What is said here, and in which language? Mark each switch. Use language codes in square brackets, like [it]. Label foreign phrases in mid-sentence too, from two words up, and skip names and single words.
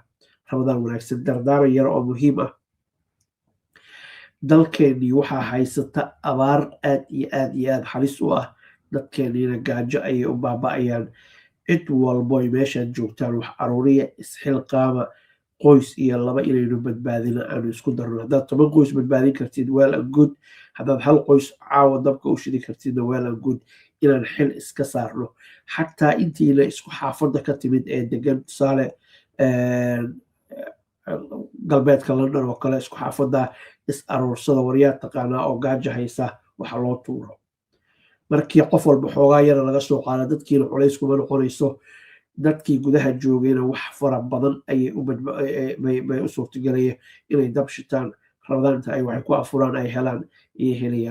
[so] ramadaan wanaagsan dardaaran yar oo muhiim ah dalkeennii waxaa haysata abaar aad iyo aad halis u ah dadkeenniina gaajo ayay u baaba'ayaan cid walbo ay meeshaad joogtaan wax aruuriya isxilqaama qoys iyo laba inaynu badbaadina aanu isku darno haddaad 10 qoys badbaadin kartid [en] well and good [so] haddaad hal qoys caawa dabka u shidi kartidna [en] well and good [so] inaan xil iska saarno xataa intiina isku xaafadda ka timid ee degan tusaale galbeedka London oo kale isku xaafadda is aroorsada waryaa taqaanaa oo gaajo haysa waxa loo tuuro markii qof walba xoogaa yar laga soo qaado dadkiina culays kuma noqonayso dadkii gudaha joogayna wax fara badan ayay u suurtagelaya inay dab shitaan ramadaanta ay waxay ku afuraan ay helaan iyo helayaan.